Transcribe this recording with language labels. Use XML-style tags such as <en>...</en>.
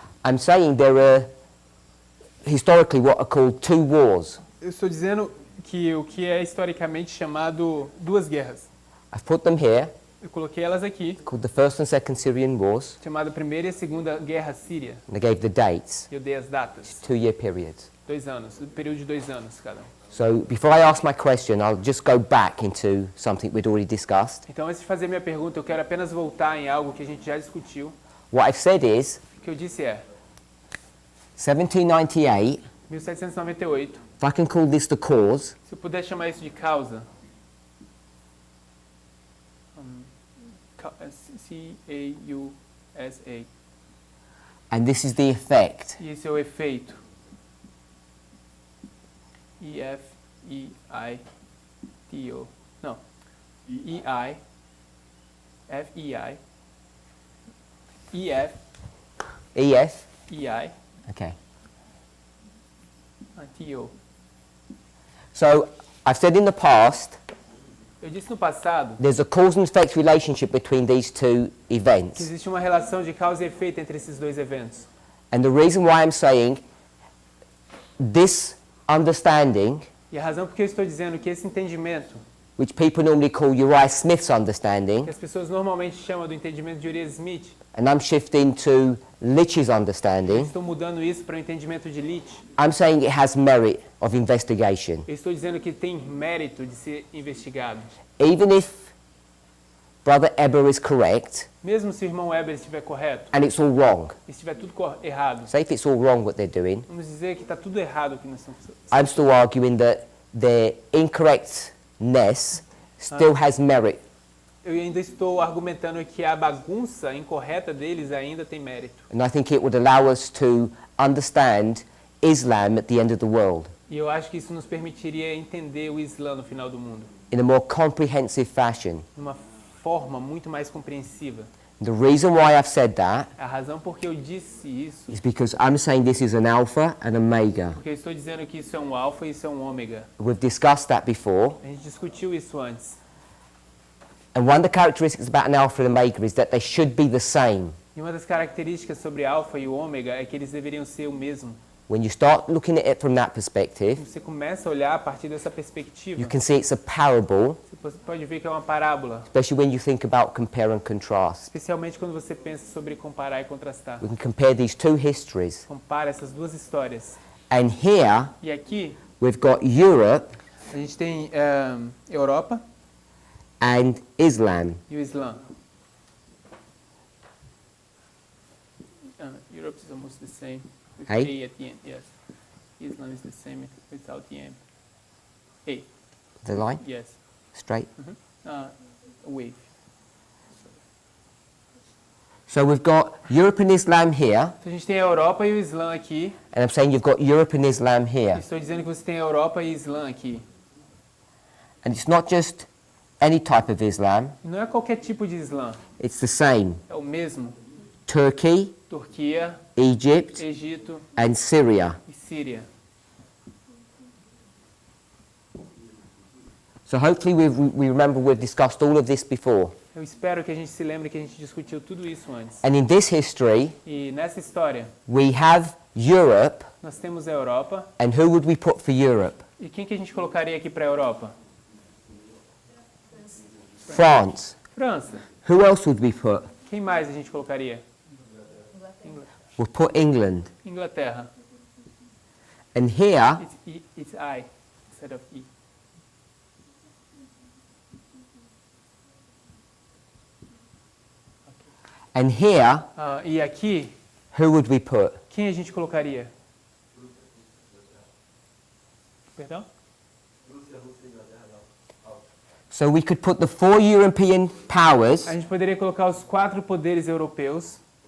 <en>I'm saying there are historically what are called two wars.</en> <pt>Eu estou dizendo que o que é historicamente chamado duas guerras.</pt> <en>I've put them here,</en> <pt>Eu coloquei elas aqui,</pt> <en>called the First and Second Syrian Wars,</en> <pt>chamada Primeira e Segunda Guerra Síria.</pt> <en>and I gave the dates,</en> <pt>Eu dei as datas.</pt> <en>2-year periods.</en> <pt>2 anos, um período de 2 anos cada um.</pt> <en>So before I ask my question, I'll just go back into something we'd already discussed.</en> <pt>Então, antes de fazer minha pergunta, eu quero apenas voltar em algo que a gente já discutiu.</pt> <en>What I've said is,</en> <pt>O que eu disse é,</pt> <en>1798,</en> <pt>1798,</pt> <en>if I can call this the cause,</en> <pt>se eu puder chamar isso de causa, C-A-U-S-A,</pt> <en>and this is the effect.</en> <pt>e esse é o efeito, E-F-E-I-T-O, não, E-I, F-E-I, E-F,</pt> <en>EF?</en> <pt>E-I,</pt> <en>Okay.</en> <pt>T-O.</pt> <en>So I've said in the past,</en> <pt>Eu disse no passado</pt> <en>there's a cause and effect relationship between these two</en> <pt>que</pt> <en>events.</en> <pt>existe uma relação de causa e efeito entre esses dois eventos.</pt> <en>And the reason why I'm saying this understanding,</en> <pt>E a razão por que eu estou dizendo que esse entendimento,</pt> <en>which people normally call Uriah Smith's understanding,</en> <pt>que as pessoas normalmente chamam do entendimento de Uriah Smith,</pt> <en>and I'm shifting to Lich's</en> <pt>eu</pt> <en>understanding,</en> <pt>estou mudando isso para o entendimento de Lich.</pt> <en>I'm saying it has merit of investigation.</en> <pt>Eu estou dizendo que tem mérito de ser investigado.</pt> <en>Even if Brother Eber is correct,</en> <pt>Mesmo se o irmão Weber estiver correto,</pt> <en>and it's all wrong,</en> <pt>e estiver tudo errado,</pt> <en>say if it's all wrong what they're doing,</en> <pt>vamos dizer que está tudo errado o que nós estamos</pt> <en>I'm still arguing that their incorrectness still has merit.</en> <pt>Eu ainda estou argumentando que a bagunça incorreta deles ainda tem mérito.</pt> <en>And I think it would allow us to understand Islam at the end of the world</en> <pt>E eu acho que isso nos permitiria entender o Islã no final do mundo,</pt> <en>in a more comprehensive fashion.</en> <pt>de uma forma muito mais compreensiva.</pt> <en>The reason why I've said that</en> <pt>A razão por que eu disse isso,</pt> <en>is because I'm saying this is an alpha and omega.</en> <pt>porque eu estou dizendo que isso é um alfa e isso é um ômega.</pt> <en>We've discussed that before.</en> <pt>A gente discutiu isso antes.</pt> <en>And one of the characteristics about an alpha and omega is that they should be the same.</en> <pt>E uma das características sobre alfa e o ômega é que eles deveriam ser o mesmo.</pt> <en>When you start looking at it from that perspective,</en> <pt>Você começa a olhar a partir dessa perspectiva.</pt> <en>you can see it's a parable,</en> <pt>Você pode ver que é uma parábola,</pt> <en>especially when you think about compare and contrast.</en> <pt>especialmente quando você pensa sobre comparar e contrastar.</pt> <en>We can compare these two histories.</en> <pt>Compara essas duas histórias.</pt> <en>And here</en> <pt>E aqui</pt> <en>we've got Europe</en> <pt>a gente tem Europa</pt> <en>and Islam.</en> <pt>e o Islã.</pt> <en>Europe is almost the same. With Hey? A at the end, yes. Islam is the same without the M. A, The line? yes. Straight? Wave. So we've got Europe and Islam here,</en> <pt>Então a gente tem a Europa e o Islã aqui.</pt> <en>and I'm saying you've got Europe and Islam here.</en> <pt>Estou dizendo que você tem a Europa e Islã aqui.</pt> <en>And it's not just any type of Islam,</en> <pt>Não é qualquer tipo de Islã.</pt> <en>it's the same.</en> <pt>É o mesmo.</pt> <en>Turkey,</en> <pt>Turquia,</pt> <en>Egypt,</en> <pt>Egito</pt> <en>and Syria.</en> <pt>e Síria.</pt> <en>So hopefully we remember we've discussed all of this before.</en> <pt>Eu espero que a gente se lembre que a gente discutiu tudo isso antes.</pt> <en>And in this history,</en> <pt>E nessa história,</pt> <en>we have Europe,</en> <pt>nós temos a Europa.</pt> <en>and who would we put for Europe?</en> <pt>E quem que a gente colocaria aqui para a Europa?</pt> <en>France.</en> <pt>França.</pt> <en>Who else would we put?</en> <pt>Quem mais a gente colocaria?</pt> <en>We'll put England.</en> <pt>Inglaterra.</pt> <en>And here, It's I instead of E. and here,</en> <pt>E aqui,</pt> <en>who would we put?</en> <pt>quem a gente colocaria? Perdão?</pt> <en>So we could put the 4 European powers,</en> <pt>A gente poderia colocar os 4 poderes europeus.</pt>